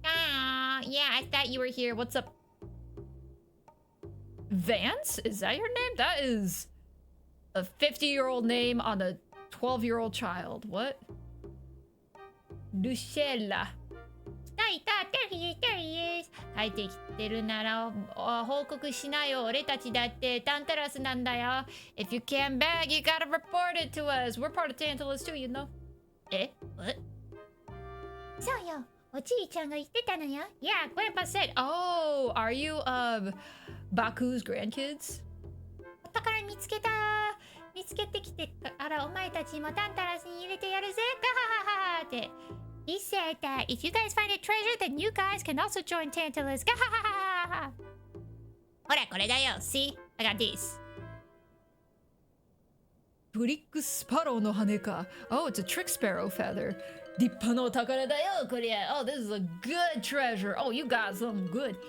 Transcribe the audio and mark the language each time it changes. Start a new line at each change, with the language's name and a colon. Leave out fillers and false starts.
English: Yeah, I thought you were here. What's up? Vance? Is that your name? That is a 50-year-old name on a 12-year-old child. What? Lucella. いた、there he is.
Japanese: 帰ってきてるなら報告しなよ。俺たちだってタンタラスなんだよ。
English: If you came back, you gotta report it to us. We're part of Tantalus too, you know. Eh? What?
Japanese: そうよ。おじいちゃんが言ってたのよ。
English: Yeah, Grandpa said. Oh, are you Baku's grandkids?
Japanese: お宝見つけた。見つけてきてからお前たちもタンタラスに入れてやるぜ。ガハハハって。
English: He said that if you guys find a treasure, then you guys can also join Tantalus. Gahahaha!
Japanese: ほら、これだよ。
English: See? I got this.
Japanese: ブリックスパローの羽か。
English: Oh, it's a trick sparrow feather.
Japanese: 立派なお宝だよ、こりゃ。
English: Oh, this is a good treasure. Oh, you got something good.